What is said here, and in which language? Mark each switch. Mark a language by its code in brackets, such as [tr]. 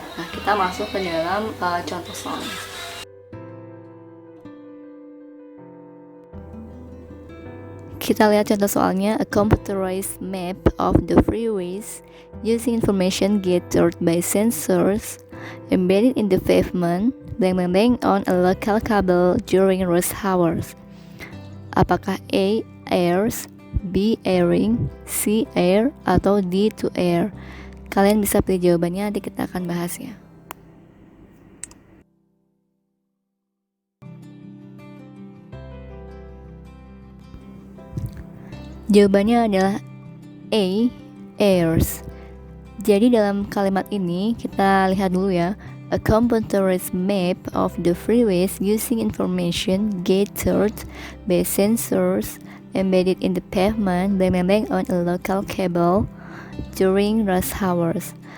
[id] Nah, kita masuk ke dalam contoh soalnya. Kita lihat contoh soalnya. [en] A computerized map of the freeways using information gathered by sensors embedded in the pavement on a local cable during rush hours. [id] Apakah A, airs, B, airing, C, air, atau D, to air? Kalian bisa pilih jawabannya, nanti kita akan bahas ya. Jawabannya adalah A, airs. Jadi dalam kalimat ini kita lihat dulu ya. [en] A computerized map of the freeways using information gathered by sensors embedded in the pavement on a local cable during rush hours.